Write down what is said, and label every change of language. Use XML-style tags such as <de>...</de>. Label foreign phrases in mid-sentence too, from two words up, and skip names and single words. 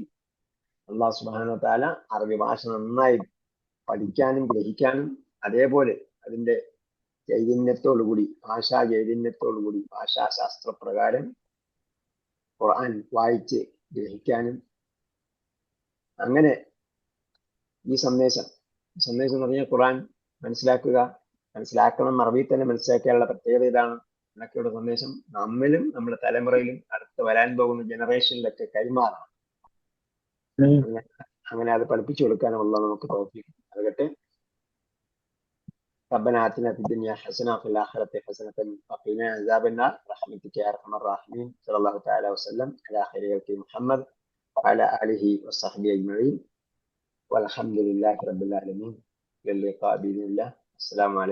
<ar>الله سبحانه وتعالى</ar> <ml>അറബി ഭാഷ നന്നായി പഠിക്കാനും ഗ്രഹിക്കാനും അതേപോലെ അതിന്റെ ചൈതന്യത്തോടുകൂടി, ഭാഷാ ചൈതന്യത്തോടുകൂടി, ഭാഷാശാസ്ത്രപ്രകാരം ഖുർആൻ വായിച്ച് ഗ്രഹിക്കാനും, അങ്ങനെ ഈ സന്ദേശം എന്ന് പറഞ്ഞാൽ ഖുർആൻ മനസ്സിലാക്കണം, അറബി തന്നെ മനസ്സിലാക്കിയാലുള്ള പ്രത്യേകത ഇതാണ്. എന്നൊക്കെയുള്ള സന്ദേശം നമ്മിലും നമ്മുടെ തലമുറയിലും അടുത്ത് വരാൻ പോകുന്ന ജനറേഷനിലൊക്കെ കൈമാറണം. അങ്ങനെ അത് പഠിപ്പിച്ചു കൊടുക്കാനുള്ള നമുക്ക് പ്രവർത്തിക്കും.</ml> <ar>അതുകട്ടെ ربنا آتنا في الدنيا حسنة وفي الآخرة حسنة وقنا عذاب النار برحمتك يا أرحم الراحمين. صلى الله تعالى وسلم على خير خلق محمد وعلى آله وصحبه أجمعين والحمد لله رب العالمين. إلى اللقاء بإذن الله.</ar>